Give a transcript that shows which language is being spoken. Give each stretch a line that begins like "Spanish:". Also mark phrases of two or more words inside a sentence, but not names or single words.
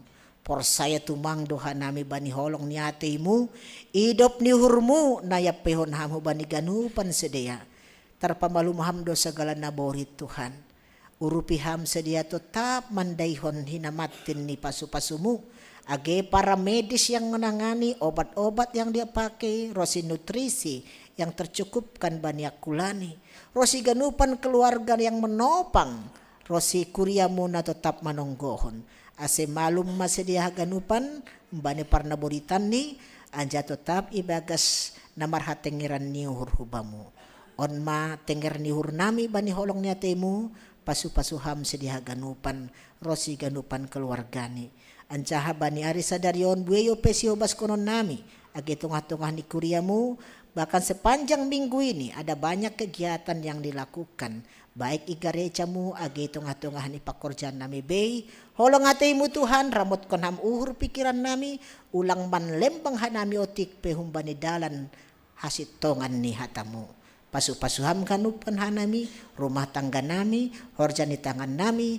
Batak Simalungun: Por saya tumang doha nami bani holong ni atimu. Idop ni hurmu na yapehon hamu bani ganupan sedia. Terpamalumham do segala naborit Tuhan. Urupi ham sedia tetap mandaihon hinamatin ni pasu-pasumu.
Indonesian: Age para medis yang menangani obat-obat yang dia pakai. Rosi nutrisi yang tercukupkan
Batak Simalungun: bani akulani. Rosi ganupan
Indonesian: keluarga yang menopang.
Batak Simalungun: Rosi kuryamu na tetap manonggohon. Ase malum masedia ganupan. Mbani parna boritan ni. Anja tetap ibagas namar hatengiran niuhur hubamu. On ma tenger niuhur nami bani holong niatemu. Pasu-pasuham sedia ganupan. Rosi ganupan keluargani. Ancaha bani ari sadarion bueyo pesio baskonon nami. Agi tungah-tungah ni kuryamu.
Indonesian: Bahkan sepanjang minggu ini ada banyak kegiatan yang dilakukan.
Batak Simalungun: Baik i gerejamu agi tungah-tungah ni pakorjaan nami bei. Holong ateimu Tuhan ramot kon ham uhur pikiran nami. Ulang man lembang hanami otik pehumbani dalan hasit tongan ni hatamu. Pasu-pasuham kanupan hanami. Rumah tangga nami. Horjani tangan nami.